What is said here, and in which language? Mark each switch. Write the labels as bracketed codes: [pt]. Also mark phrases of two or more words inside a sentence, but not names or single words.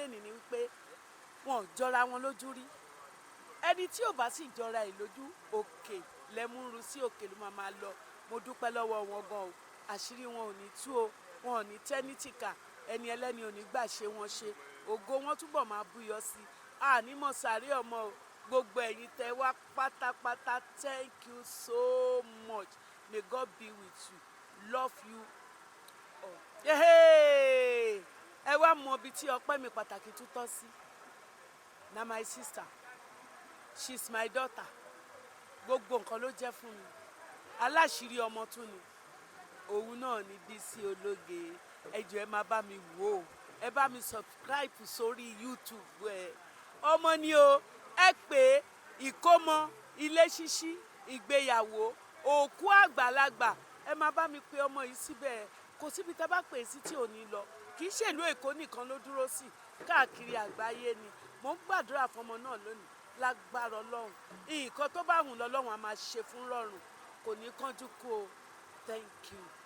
[yo] lénìí ni wípé wọn ò jọra wọn lójú rí ẹni tí ò bá sì jọra ẹ̀ lójú òkè lẹ́múrú sí òkè ló máa lọ mo dúpẹ́ lọ́wọ́ wọn gan o àṣírí wọn ò ní tú o wọn ò ní tẹ́nítìkà ẹni ẹlẹ́ni ò ní gbà ṣe wọn ṣe ògo wọn túbọ̀ máa búyọ sí ànímọ̀ sàárẹ̀ ọmọ o gbogbo ẹ̀yin tẹ́ wá pátápátá [en] thank you so much may God be with you love you all. [yo] ẹ wá mọ ibi tí ọpẹ́ mi pàtàkì tún tọ́ sí na [en] my sister she's my daughter [yo] gbogbo nǹkan ló jẹ́ fún mi aláṣírí ọmọ tún ni òun náà ní Bisi Ologe ẹ jọ̀ọ́ ẹ máa bá mi wò ó ẹ bá mi subscribe sórí YouTube ẹ ọmọ ni o ẹ pé ìkómọ ilé ṣíṣí ìgbéyàwó òkú àgbàlagbà ẹ máa bá mi pe ọmọ yìí síbẹ̀ kò síbi tá a bá pè sí tí ò ní lọ kì í ṣèlú Èkó nìkan ló dúró sí káàkiri àgbáyé ni mò ń gbàdúrà fọmọ náà lónìí lágbára Ọlọ́run nǹkan tó bá wù lọ́lọ́run á máa ṣe fún rọrùn kò ní kánjú kú o [en] thank you.